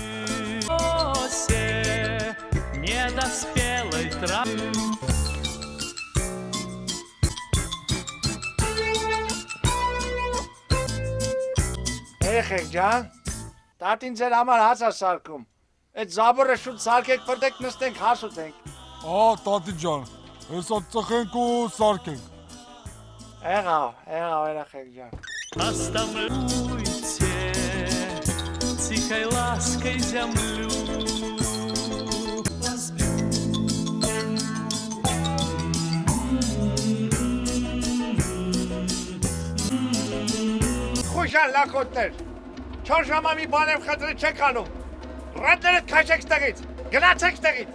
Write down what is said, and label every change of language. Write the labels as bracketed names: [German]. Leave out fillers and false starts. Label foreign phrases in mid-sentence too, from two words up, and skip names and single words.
[Armenian] Երեխեք ջան, տատին ձեր համար հաց է սարքում։ Այդ Զաբորը շուտ սարքեք, պրտեք նստենք, հաց ուտենք։ Հա, տատի ջան, այսօր ծխենք ու սարքենք։ Եղավ երեխեք ջան։ [Russian] Оставляйте тихой лаской землю. [Armenian] Խուշան լակոտներ, 4 ժամա մի բան եմ խնդրի չեք անում, ռադներդ կաշեք ստեղից, գնացեք ստեղից։